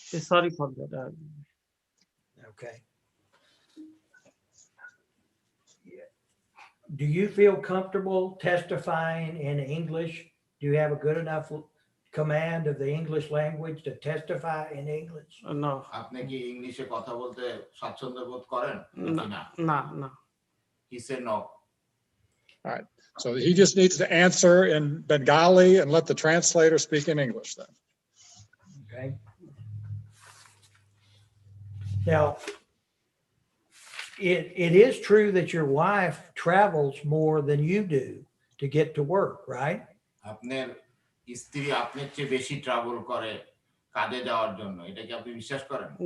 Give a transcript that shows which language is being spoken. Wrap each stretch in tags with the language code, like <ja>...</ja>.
<en>sorry for that. Okay. Do you feel comfortable testifying in English? Do you have a good enough command of the English language to testify in English? No,</en> <bn>আপনি কি ইংলিশে কথা বলতে স্বাচ্ছন্দ্য বোধ করেন না?</bn> <en>no. He said no. So he just needs to answer in Bengali and let the translator speak in English then. Okay. Now, it is true that your wife travels more than you do to get to work, right?</en> <bn>আপনার স্ত্রী আপনার চেয়ে বেশি travel করে কাজে যাওয়ার জন্য, এটা কি আপনি বিশ্বাস করেন?</bn>